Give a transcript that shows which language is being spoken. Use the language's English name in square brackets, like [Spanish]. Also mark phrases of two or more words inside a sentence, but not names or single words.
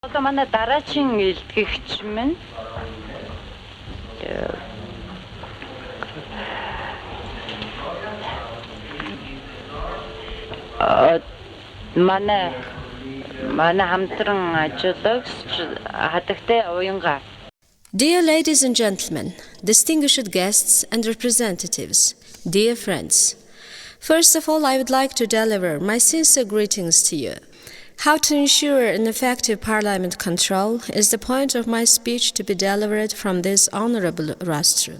[Mongolian] Одоо манай дараагийн илтгэгч минь манай хамтран ажиллагч хатагтай Г.Уянга. [English] Dear ladies and gentlemen, distinguished guests and representatives, dear friends, first of all I would like to deliver my sincere greetings to you. How to ensure an effective parliament control is the point of my speech to be delivered from this honorable rostrum.